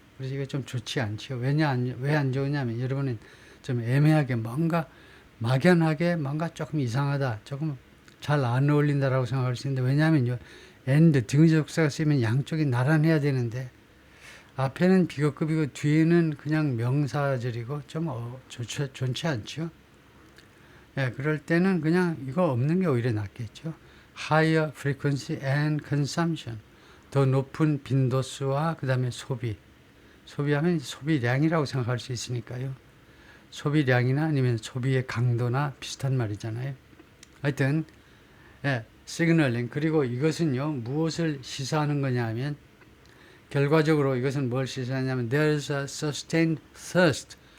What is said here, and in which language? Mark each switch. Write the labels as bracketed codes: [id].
[ko] 그래서 이게 좀 좋지 않죠. 왜 안 좋으냐면, 여러분은 좀 애매하게 뭔가 막연하게 뭔가 조금 이상하다, 조금 잘 안 어울린다라고 생각할 수 있는데, 왜냐하면요, and 등지속사가 쓰이면 양쪽이 나란해야 되는데, 앞에는 비교급이고 뒤에는 그냥 명사절이고 좀 좋지 않죠. 그럴 때는 그냥 이거 없는 게 오히려 낫겠죠. [en] Higher frequency and consumption. [ko] 더 높은 빈도수와 그 다음에 소비하면 소비량이라고 생각할 수 있으니까요. 소비량이나 아니면 소비의 강도나 비슷한 말이잖아요. 하여튼 시그널링. 그리고 이것은요, 무엇을 시사하는 거냐 하면, 결과적으로 이것은 뭘 시사하냐면 [en] there's a sustained thirst.